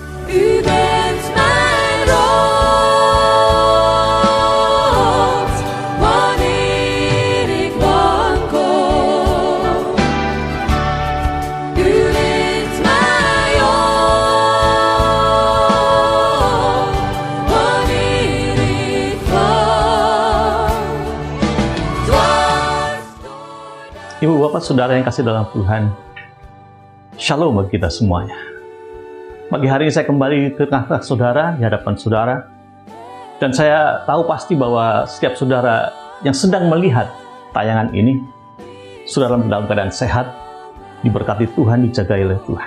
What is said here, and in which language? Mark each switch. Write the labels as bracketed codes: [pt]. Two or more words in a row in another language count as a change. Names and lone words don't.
[nl] U bent mijn rots, wanneer ik wankel. U wint mij op, wanneer ik val. [id] Ibu, Bapak, Saudara yang kasih dalam Tuhan, Shalom bagi kita semuanya. Pagi hari ini saya kembali ke tengah-tengah saudara, di hadapan saudara. Dan saya tahu pasti bahwa setiap saudara yang sedang melihat tayangan ini, saudara dalam keadaan sehat, diberkati Tuhan, dijagai oleh Tuhan.